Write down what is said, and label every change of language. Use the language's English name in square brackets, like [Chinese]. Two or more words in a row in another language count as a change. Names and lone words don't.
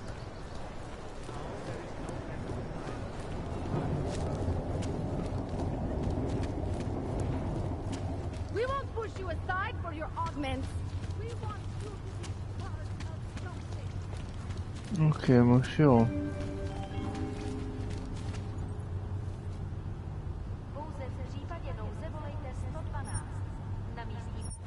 [English] We won't push you aside for your augments. We want you to be part of something. [Hungarian] Oké, most jó. [Czech] Pouze v případě nouze volejte 112. Na místní...